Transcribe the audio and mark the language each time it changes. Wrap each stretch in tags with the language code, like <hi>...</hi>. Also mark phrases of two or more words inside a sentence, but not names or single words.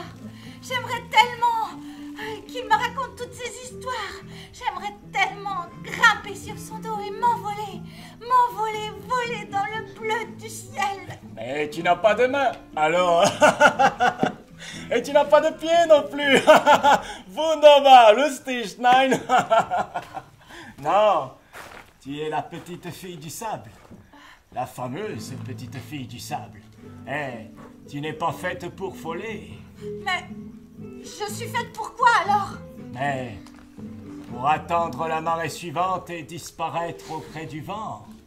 <fr>J'aimerais tellement qu'il me raconte toutes ces histoires. J'aimerais tellement grimper sur son dos et m'envoler, voler dans le bleu du ciel. Mais tu n'as pas de main, alors. Et tu n'as pas de pied non plus.</fr> <de>Wunderbar, lustig, nein.</de> <fr>Non, tu es la petite fille du sable. La fameuse petite fille du sable. Eh, tu n'es pas faite pour voler. Mais je suis faite pour quoi alors? Mais pour attendre la marée suivante et disparaître auprès du vent.</fr>